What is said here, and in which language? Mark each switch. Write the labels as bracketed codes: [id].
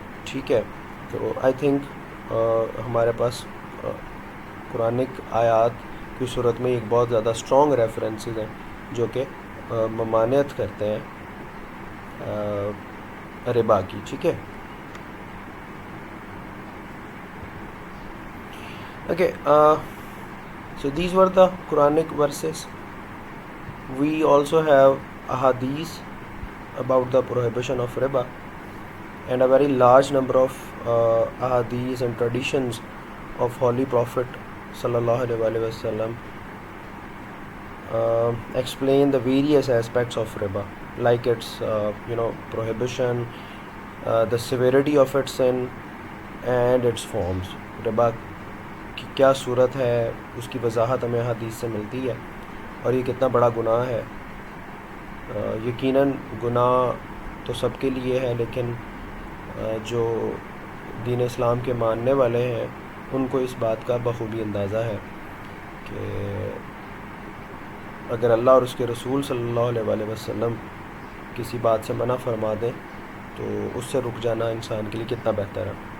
[ur] ٹھیک ہے, تو [en] I think [ur] ہمارے پاس قرآنک آیات کی صورت میں ایک بہت زیادہ اسٹرانگ ریفرنسز ہیں جو کہ ممانعت کرتے ہیں ربا کی. ٹھیک ہے. [en] Okay, so these were the Quranic verses. We also have ahadith about the prohibition of riba, and a very large number of ahadith and traditions of Holy Prophet sallallahu alaihi wasallam explain the various aspects of riba, like its prohibition, the severity of its sin and its forms. [ur] Riba کی کیا صورت ہے اس کی وضاحت ہمیں حدیث سے ملتی ہے, اور یہ کتنا بڑا گناہ ہے. یقیناً گناہ تو سب کے لیے ہے, لیکن جو دین اسلام کے ماننے والے ہیں ان کو اس بات کا بخوبی اندازہ ہے کہ اگر اللہ اور اس کے رسول صلی اللہ علیہ وسلم کسی بات سے منع فرما دیں تو اس سے رک جانا انسان کے لیے کتنا بہتر ہے.